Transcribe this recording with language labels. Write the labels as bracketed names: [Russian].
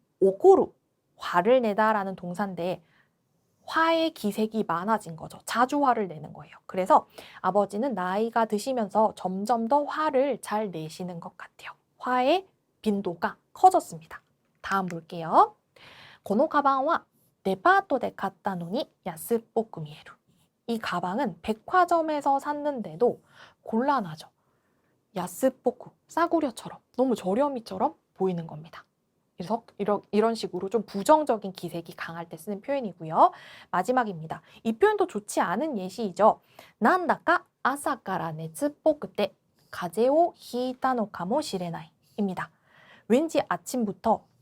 [Korean] 오코루, 화를 내다라는 동사인데 화의 기색이 많아진 거죠. 자주 화를 내는 거예요. 그래서 아버지는 나이가 드시면서 점점 더 화를 잘 내시는 것 같아요. 화의 빈도가 커졌습니다. 다음 볼게요. [Japanese] このカバンはデパートで買ったのに安っぽく見える. [Korean] 이 가방은 백화점에서 샀는데도 곤란하죠. 야스뽀쿠, 싸구려처럼, 너무 저렴이처럼 보이는 겁니다. 그래서 이런 식으로 좀 부정적인 기색이 강할 때 쓰는 표현이고요. 마지막입니다. 이 표현도 좋지 않은 예시이죠. [Japanese] 난다까 아사카라 네츠뽀쿠테 가제오 히이타 노 카모 시레나이 [Korean] 입니다. 왠지 아침부터